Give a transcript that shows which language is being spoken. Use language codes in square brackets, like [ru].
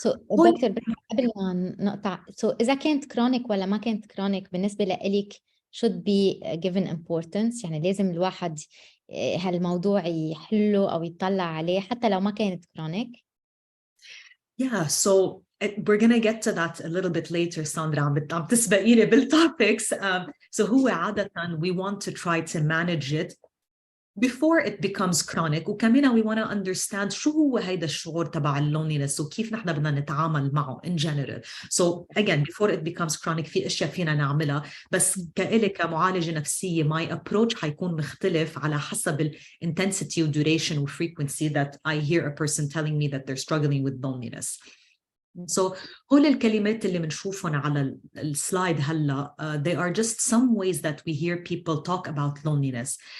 [ar] دكتور قبل ما نقطع إذا كانت كرونيك ولا ما كانت كرونيك بالنسبة لإلك [en] should be given importance، [ar] يعني لازم الواحد هالموضوع يحله أو يطلع عليه حتى لو ما كانت كرونيك. [en] Yeah, so we're going to get to that a little bit later, Sandra. [ar] عم تسبقيني بالtopics. [en] So [ar] هو عادة [en] we want to try to manage it before it becomes chronic. [ar] وكمان [en] we want to understand [ar] شو هو هيدا الشعور تبع loneliness وكيف نحن بدنا نتعامل معه [en] in general. So again, before it becomes chronic [ar] في أشياء فينا نعملها، بس كإلي كمعالجة نفسية [en] my approach [ar] حيكون مختلف على حسب ال [en] intensity و duration و frequency that I hear a person telling me that they're struggling with loneliness. So [ar] هول الكلمات اللي بنشوفهم على السلايد هلا [en] they are just some ways that we hear people talk about loneliness.